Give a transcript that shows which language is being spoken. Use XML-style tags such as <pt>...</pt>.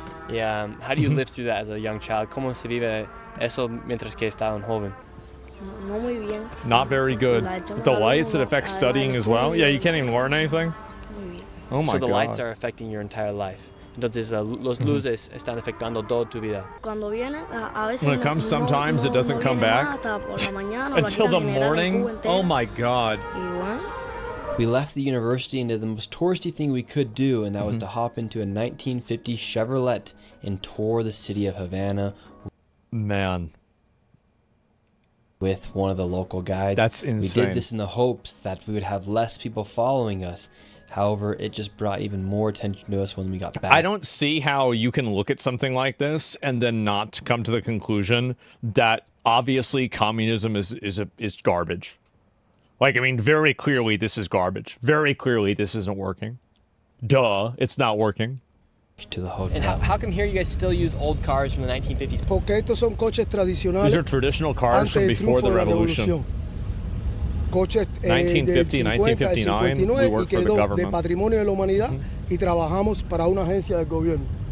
<en>Yeah, how do you live through that as a young child?</en> <es>¿Cómo se vive eso mientras que está un joven?</es> <en>Not very good. The lights, it affects studying as well? Yeah, you can't even learn anything? Oh my God. So the lights are affecting your entire life.</en> <es>Entonces los luces están afectando toda tu vida.</es> <en>When it comes sometimes, it doesn't come back until the morning. Oh my God. We left the university and did the most touristy thing we could do, and that was to hop into a 1950 Chevrolet and tour the city of Havana. Man. With one of the local guides. That's insane. We did this in the hopes that we would have less people following us. However, it just brought even more attention to us when we got back. I don't see how you can look at something like this and then not come to the conclusion that obviously communism is garbage. Like, I mean, very clearly this is garbage. Very clearly this isn't working. Duh, it's not working. To the hotel. And how come here you guys still use old cars from the 1950s?</en> <es>Porque estos son coches tradicionales.</es> <en>These are traditional cars from before the revolution.</en> <es>Coches</es> <en>1950, 1959, we worked for the government.</en> <es>De patrimonio de la humanidad y trabajamos para una agencia del gobierno.</es>